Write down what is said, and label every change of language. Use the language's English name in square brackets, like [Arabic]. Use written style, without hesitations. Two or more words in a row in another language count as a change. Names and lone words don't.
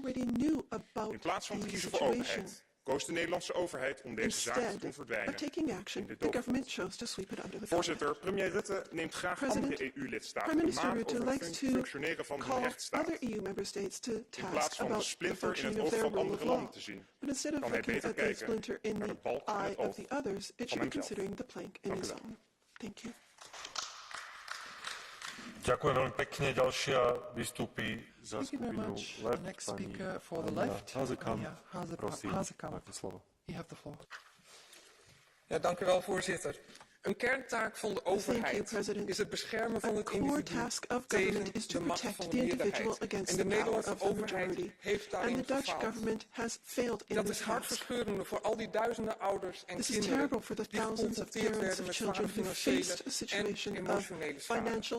[Dutch] In plaats van te kiezen voor openheid, koos de Nederlandse overheid om deze zaak te doen verdwijnen in de doofpot. Voorzitter, premier Rutte neemt graag andere EU-lidstaten de maat over het functioneren van hun rechtsstaat. In plaats van de splinter in het oog van andere landen te zien, kan hij beter kijken naar de balk in het oog van hemzelf. Dank u wel. [Slovak] Ďakujem veľmi pekne. Ďalšia vystúpi za skupinu Left pani Hazekamp. Prosím, máte slovo. [Dutch] Ja, dank u wel, voorzitter. Een kerntaak van de overheid is het beschermen van het individu tegen de macht van de meerderheid. En de Nederlandse overheid heeft daarin gefaald. Dat is hartverscheurende voor al die duizenden ouders en kinderen die geconfronteerd werden met zware financiële en emotionele schade.